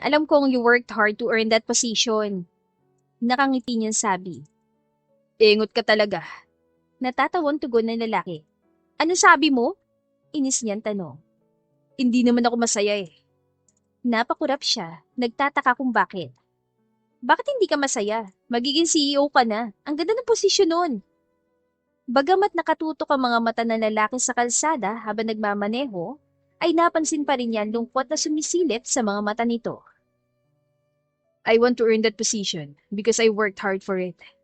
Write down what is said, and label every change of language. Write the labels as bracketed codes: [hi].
[tl] Alam kong [en] you worked hard to earn that position. [tl] Nakangiti niyang sabi. Ingot ka talaga. Natatawang tugon ng lalaki. Ano sabi mo? Inis niyang tanong. Hindi naman ako masaya eh. Napakurap siya, nagtataka kung bakit. Bakit hindi ka masaya? Magiging CEO ka na. Ang ganda ng posisyon nun. Bagamat nakatutok ang mga mata ng lalaki sa kalsada habang nagmamaneho, ay napansin pa rin niya ang lungkot na sumisilip sa mga mata nito. [en] I want to earn that position because I worked hard for it.